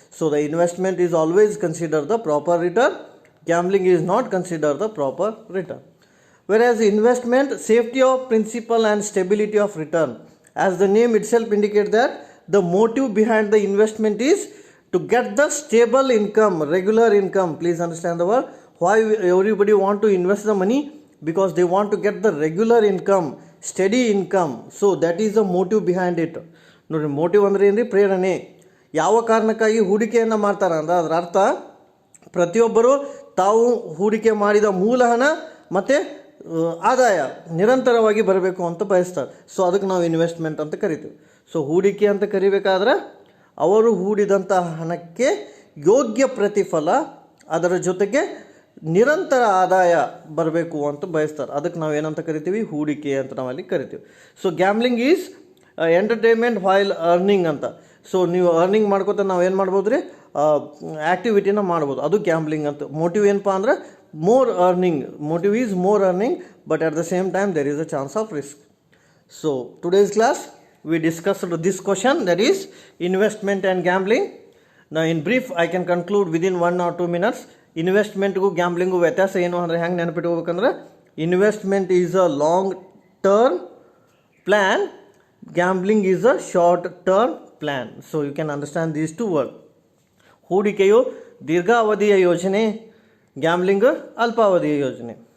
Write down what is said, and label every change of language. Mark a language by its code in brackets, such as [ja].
[en] So the investment is always consider the proper return, gambling is not consider the proper return. Versus investment safety of principal and stability of return. As the name itself indicates that the motive behind the investment is to get the stable income, regular income. Please understand the word. Why everybody want to invest the money? Because they want to get the regular income, steady income. So that is the motive behind it. [kn] ನೋಡಿ, motive ಅಂದರೆ ಏನ್ರಿ, ಪ್ರೇರಣೆ. ಯಾವ ಕಾರಣಕ್ಕಾಗಿ ಹೂಡಿಕೆಯನ್ನು ಮಾಡ್ತಾರೆ ಅಂದ್ರೆ ಅದರ ಅರ್ಥ ಪ್ರತಿಯೊಬ್ಬರು ತಾವು ಹೂಡಿಕೆ ಮಾಡಿದ ಮೂಲ ಹಣ ಮತ್ತು ಆದಾಯ ನಿರಂತರವಾಗಿ ಬರಬೇಕು ಅಂತ ಬಯಸ್ತಾರೆ. ಸೊ ಅದಕ್ಕೆ ನಾವು ಇನ್ವೆಸ್ಟ್ಮೆಂಟ್ ಅಂತ ಕರಿತೀವಿ. ಸೊ ಹೂಡಿಕೆ ಅಂತ ಕರಿಬೇಕಾದ್ರೆ ಅವರು ಹೂಡಿದಂಥ ಹಣಕ್ಕೆ ಯೋಗ್ಯ ಪ್ರತಿಫಲ, ಅದರ ಜೊತೆಗೆ ನಿರಂತರ ಆದಾಯ ಬರಬೇಕು ಅಂತ ಬಯಸ್ತಾರೆ. ಅದಕ್ಕೆ ನಾವು ಏನಂತ ಕರಿತೀವಿ, ಹೂಡಿಕೆ ಅಂತ ನಾವಲ್ಲಿ ಕರಿತೀವಿ. [en] so gambling is entertainment while earning [kn] ಅಂತ. ಸೊ ನೀವು ಅರ್ನಿಂಗ್ ಮಾಡ್ಕೋತ ನಾವು ಏನು ಮಾಡ್ಬೋದು ರೀ, ಆ್ಯಕ್ಟಿವಿಟಿನ ಮಾಡ್ಬೋದು, ಅದು ಗ್ಯಾಮ್ಲಿಂಗ್ ಅಂತ. ಮೋಟಿವ್ ಏನಪ್ಪ ಅಂದ್ರೆ [en] more earning, motive is more earning, but at the same time there is a chance of risk. So today's class we discussed this question, that is investment and gambling. Now in brief I can conclude within 1 or 2 minutes. [kn] Investment gu gambling gu ವ್ಯತ್ಯಾಸ ಏನು ಅಂದರೆ ಹೆಂಗೆ ನೆನಪಿಟ್ಕೋಬೇಕಂದ್ರೆ, [en] Investment is a long term plan, gambling is a short term plan. So you can understand these two word. [kn] ಹೂಡಿಕೆಯು ದೀರ್ಘಾವಧಿಯ ಯೋಜನೆ, gambling ಅಲ್ಪಾವಧಿಯ ಯೋಜನೆ.